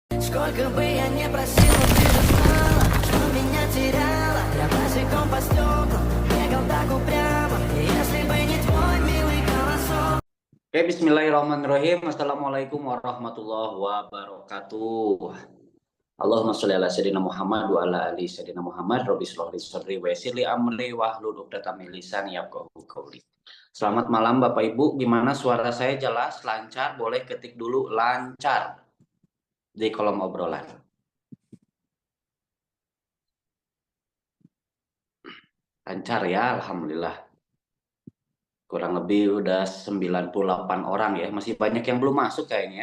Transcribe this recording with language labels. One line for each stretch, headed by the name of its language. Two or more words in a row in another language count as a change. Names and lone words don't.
Russian: Сколько бы я не просил, но ты же знала, что меня теряла. Я босиком по стеклам бегал так упрямо, если бы не твой милый голосок.
Indonesian: Oke, bismillahirrahmanirrahim.
Arabic: السلام عليكم ورحمة الله وبركاته. اللهم صل على سيدنا محمد وعلى آل سيدنا محمد. رب اشرح لي صدري ويسر لي أمري واحلل عقدة من لساني يفقهوا قولي.
Indonesian: Selamat malam Bapak Ibu, gimana suara saya jelas, lancar? Boleh ketik dulu lancar di kolom obrolan. Lancar ya, alhamdulillah. Kurang lebih udah 98 orang ya, masih banyak yang belum masuk kayaknya.